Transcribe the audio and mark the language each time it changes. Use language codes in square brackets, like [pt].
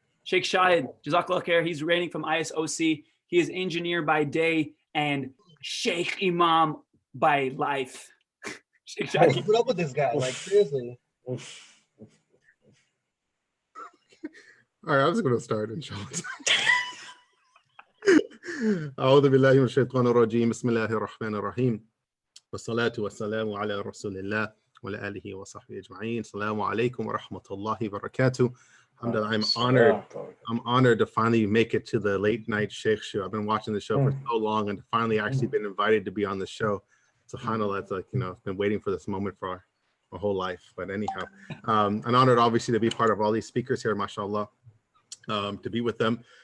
[en] Sheikh Shahid, Jazakallah khair, he's rating from ISOC. He is engineer by day and Sheikh Imam by life. Sheikh Shahid. Keep it up with this guy, like seriously. All right, I'm just going to start, inshallah. [ar] أعوذ بالله من الشيطان الرجيم بسم الله الرحمن الرحيم والصلاة والسلام على رسول الله وعلى آله وصحبه أجمعين. Assalamu alaikum wa rahmatullahi wa barakatuh. [en] Alhamdulillah, I'm honored to finally make it to the late night Sheikh show. I've been watching the show for so long and finally actually been invited to be on the show. SubhanAllah, it's like, you know, I've been waiting for this moment for my whole life. But anyhow, I'm honored obviously to be part of all these speakers here, mashallah, to be with them.